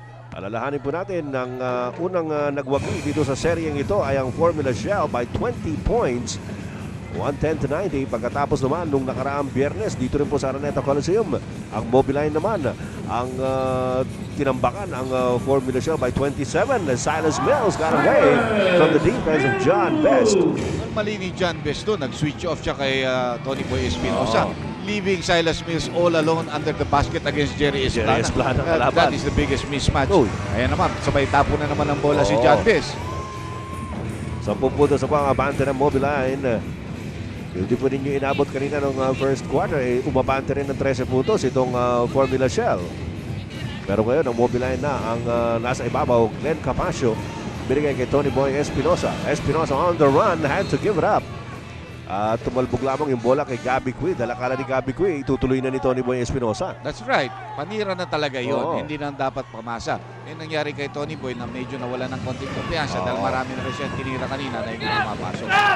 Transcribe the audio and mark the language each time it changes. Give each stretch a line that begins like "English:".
Filipino: Alalahanin po natin ng unang nagwagi dito sa seryeng ito ay ang Formula Shell
English: by 20 points.
Filipino: 110-90. Pagkatapos naman nung nakaraang Biyernes dito rin po sa Araneta Coliseum, ang Mobiline naman ang tinambakan ang Formula Shell
English: by 27. Silas Mills got away from the defense of John Best.
Filipino: Mali ni John Best to, nag-switch off siya kay Tony Boy Espinosa.
English: Leaving Silas Mills all alone under the basket against Jerry Esplana. That is the biggest mismatch.
Filipino: Ayan naman, sabay tapo na naman ang bola si John Best. 10 puntos po ang abante ng Mobiline. Hindi po ninyo inabot kanina ng first quarter. Umabante rin ng 13 puntos itong Formula Shell. Pero ngayon, ang Mobiline na ang nasa ibabaw. Glenn Capasio, binigay kay Tony Boy Espinosa.
English: Espinosa on the run, had to give it up.
Filipino: Tumalbog lamang yung bola kay Gabby Cui. Dalakala ni Gabby Cui, itutuloy na ni Tony Boy Espinosa.
English: That's right.
Filipino: Panira na talaga yun. Hindi na dapat pumasa. Yung nangyari kay Tony Boy na medyo nawala ng konting kumpiyansa dahil marami na rin siya tinira kanina na hindi pumapasok.